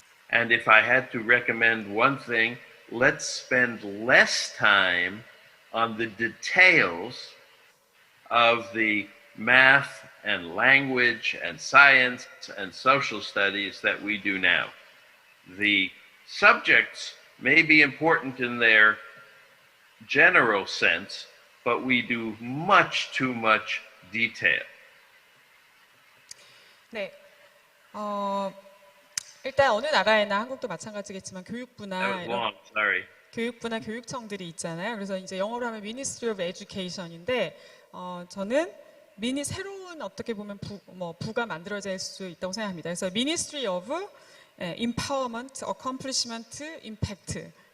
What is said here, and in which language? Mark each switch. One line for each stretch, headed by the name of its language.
English: And if I had to recommend one thing, let's spend less time on the details of the math and language and science and social studies that we do now. The subjects may be important in their general sense, but we do much too much detail.
Korean: 네. 일단 어느 나라에나 한국도 마찬가지겠지만 교육부나 교육부나 교육청들이 있잖아요. 그래서 이제 영어로 하면 Ministry of Education인데 저는 새로운 어떻게 보면 부가 만들어질 수 있다고 생각합니다. 그래서
English: Ministry of Empowerment, Accomplishment, Impact.